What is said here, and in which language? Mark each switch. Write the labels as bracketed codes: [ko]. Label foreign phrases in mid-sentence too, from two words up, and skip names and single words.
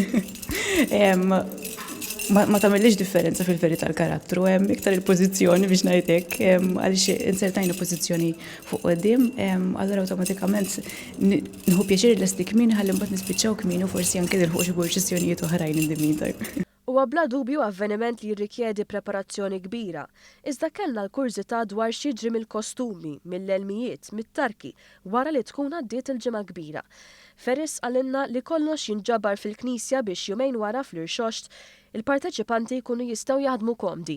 [mt] Ma tagħmilx differenza fil-verità l-karattru, hemm iktar il-pożizzjoni biex ngħidlek għaliex insertajna pożizzjoni fuq quddiem, allura awtomatikament nieħu pjaċir lestik min ħalli mbagħad nispiċċaw kmin u forsi anke nilħuq xi purċissjonijiet oħrajn [en] in the meantime. [mt] Huwa bla dubju avveniment li jirrikjedi preparazzjoni kbira. Iżda kellna l-kurżità dwar x'jiġri mill-kostumi, mill-elmijiet, mit-tarki wara li tkun għaddiet il-ġimgħa kbira. Ferris għalinna li kollox jinġabar fil-Knisja biex jumejn wara fl-irxoxt il-parteċipanti jkunu jistgħu jaħdmu komdi.